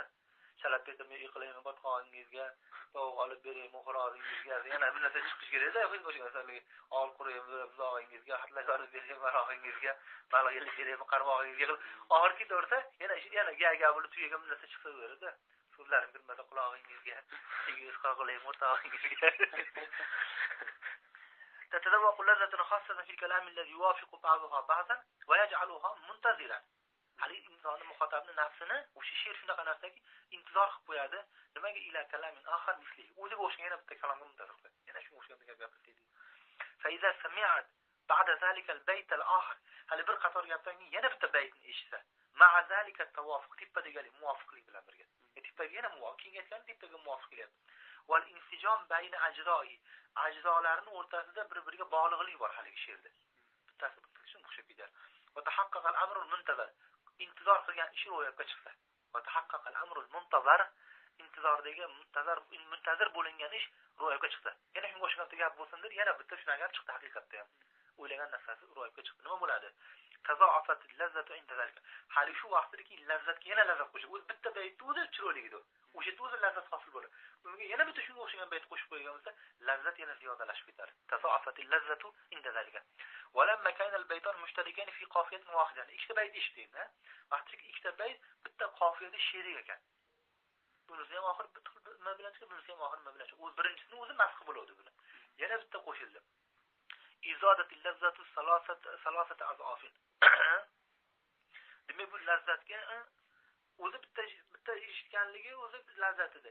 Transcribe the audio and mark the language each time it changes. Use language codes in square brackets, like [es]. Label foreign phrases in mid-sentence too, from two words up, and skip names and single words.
[uz] Chalab berdim, yiqilaymi botqoningizga, tovuq olib beraymi xo'rozingizga, yana bir narsa chiqish kerak-da, hech o'shanga ol quraymi buzog'ingizga, xatlar olib beraymi marog'ingizga, balig'ini beraymi qarmog'ingizga. Oxirgi to'rtta yana ga bo'lib tugagan bir narsa chiqsa beradi. So'zlarim kirmasa qulog'ingizga, sigingiz qoqlaymi o'rtog'ingizga. [ar] تتذوق لذة خاصة في الكلام الذي يوافق بعضها بعضا ويجعلها منتظرا. [uz] hali insonni muxotabni nafsini o'sha she'r shunaqa narsaki intizor qilib qo'yadi. Nimaga [ar] إلى كلام آخر مثله, [uz] o'ziga o'xshagan yana bitta kalomga muntazir qo'yadi. Yana shunga o'xshagan gap gapirdi. [ar] فإذا سمعت بعد ذلك البيت الآخر, [uz] hali bir qator gapdan keyin yana bitta baytni eshitsa, [ar] مع ذلك التوافق, [uz] tipadagi muvofiqlik bilan birga. Tipaga yana muvofiq, kengaytgan tipaga muvofiq kelyapti. [ar] والانسجام بين أجزائه, [uz] ajzolarning o'rtasida bir-biriga bog'liqlik bor haligi she'rda. Bittasi shunga o'xshab ketadi. [ar] وتحقق الأمر المنتظر, [uz] intizor qilgan ish ro'yobga chiqsa. [ar] وتحقق الأمر المنتظر, [uz] intizordagi muntazir bo'lingan ish ro'yobga chiqsa. Yana shunga o'xshagan gap bo'lsindir, yana bitta shunaqa gap chiqdi haqiqatda ham. O'ylagan narsasi ro'yobga chiqdi. Nima bo'ladi? [ar] تضاعفت اللذة عند ذلك. [uz] Hali shu vaqtdagi lazzatga yana lazzat qo'shib, o'zi bitta baytda o'zi chiroyligidir. O'sha yerda o'zi lazzat hosil bo'ladi. Unga yana bitta shunga o'xshagan bayt qo'shib qo'ygan bo'lsa, lazzat yana ziyodalashib ketadi. [ar] تضاعفت اللذة عند ذلك. ولما كان البيتان مشتركين في قافية واحدة. [uz] ikkita bayt eshitding, ha? Vaqtiki ikkita bayt bitta qofiyada sherik ekan. Bunisi ham oxir nima bilan chiqib, bunisi ham oxir nima bilan chiqib. O'z birinchisini o'zi masx bo'ladi buni. Yana bitta qo'shildi. [ar] ازدادت اللذة ثلاثة أضعاف. [uz] Demak bu lazzatga o'zi bitta eshitganligi o'zi lazzatidir.